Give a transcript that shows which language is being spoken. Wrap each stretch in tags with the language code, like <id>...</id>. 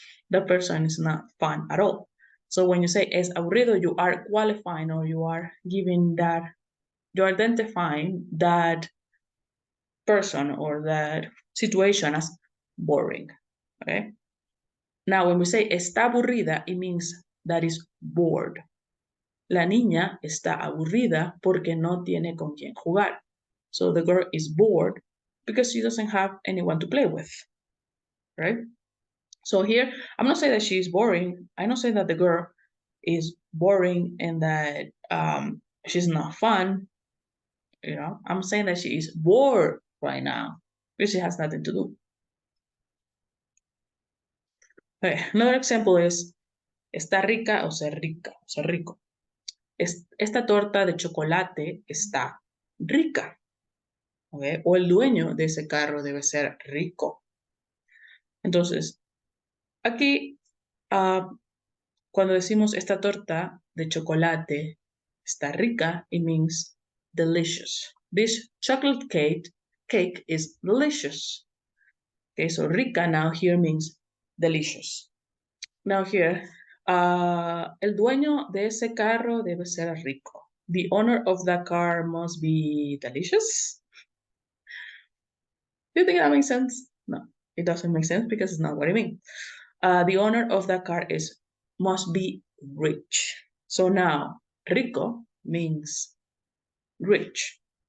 <en>That person is not fun at all. So when you say</en> <es>es aburrido,</es> <en>you are qualifying or you are giving that, you're identifying that person or that situation as boring, okay? Now, when we say</en> <es>está aburrida,</es> <en>it means that is bored.</en> <es>La niña está aburrida porque no tiene con quién jugar.</es> <en>So the girl is bored because she doesn't have anyone to play with, right? So here, I'm not saying that she is boring. I'm not saying that the girl is boring and that she's not fun. You know, I'm saying that she is bored right now because she has nothing to do. Okay, another example is</en> <es>está rica o ser rica, o ser rico. Esta torta de chocolate está rica. ¿Okay? O el dueño de ese carro debe ser rico. Entonces, aquí, cuando decimos esta torta de chocolate está rica, it means delicious.</es> <en>This chocolate cake is delicious. Okay, so rica now here means delicious. Now here,</en> <es>el dueño de ese carro debe ser rico.</es> <en>The owner of that car must be delicious. Do you think that makes sense? No, it doesn't make sense because it's not what I mean. The owner of that car must be rich. So now, rico means rich.</en>